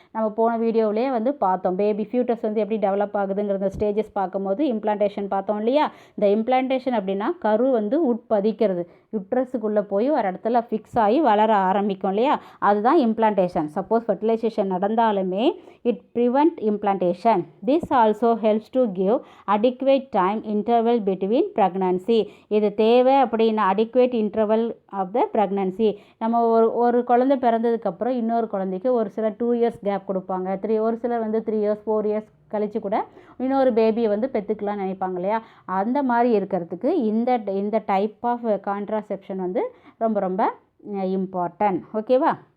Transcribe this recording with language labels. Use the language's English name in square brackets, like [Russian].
[Tamil] நம்ம போன வீடியோவிலே வந்து பார்த்தோம். பேபி ஃபியூட்டஸ் வந்து எப்படி டெவலப் ஆகுதுங்கிற ஸ்டேஜஸ் பார்க்கும்போது இம்ப்ளான்டேஷன் பார்த்தோம் இல்லையா? இந்த இம்ப்ளான்டேஷன் அப்படின்னா கரு வந்து உட்பதிக்கிறது, யுட்ரஸுக்குள்ளே போய் ஒரு இடத்துல ஃபிக்ஸ் ஆகி வளர ஆரம்பிக்கும் இல்லையா? அதுதான் implantation. Suppose fertilisation நடந்தாலுமே [English] It prevent implantation. This also helps to give adequate time interval between pregnancy. [Tamil] இது தேவை அப்படின்னா [English] adequate interval of the pregnancy. [Tamil] நம்ம ஒரு குழந்தை பிறந்ததுக்கப்புறம் இன்னொரு குழந்தைக்கு ஒரு சில 2 years கேப் கொடுப்பாங்க. ஒரு சிலர் வந்து 3 years 4 years கழித்து கூட இன்னொரு பேபியை வந்து பெற்றுக்கலாம்னு நினைப்பாங்க இல்லையா? அந்த மாதிரி இருக்கிறதுக்கு இந்த டைப் ஆஃப் கான்ட்ராசெப்ஷன் வந்து ரொம்ப இம்பார்ட்டன்ட். ஓகேவா?